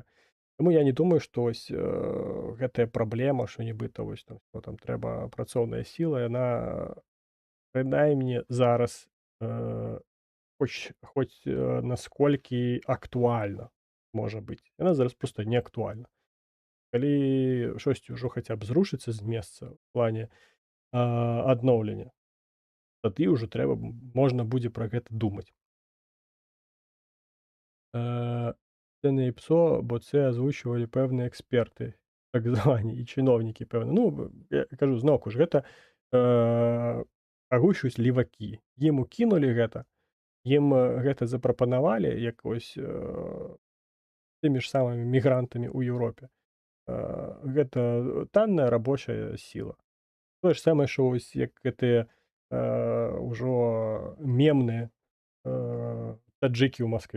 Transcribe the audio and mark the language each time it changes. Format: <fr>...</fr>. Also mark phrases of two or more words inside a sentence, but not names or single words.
<be>Таму я не думаю, што ось, гэтая праблема, што нібыта вось там, што там трэба працоўная сіла, яна прынамсі зараз, э, хоць, насколькі актуальна можа быць. Яна зараз проста не актуальна. Калі штосьці ўжо хаця б зрушыцца з месца ў плане, адноўлення, тады ўжо можна будзе пра гэта думаць.</be> <uk>Це не ІПСО, бо це озвучували певні експерти, так звані, і чиновники певні.</uk> <be>Ну, я кажу, зноўку ж, гэта, агучваюць левакі. Ім укінулі гэта, ім, гэта запрапанавалі як вось, тымі ж самымі мігрантамі ў Еўропе. Гэта танная рабочая сіла. Тое ж самае, што вось як гэтыя, ўжо мемныя, таджыкі ў Маскве.</be>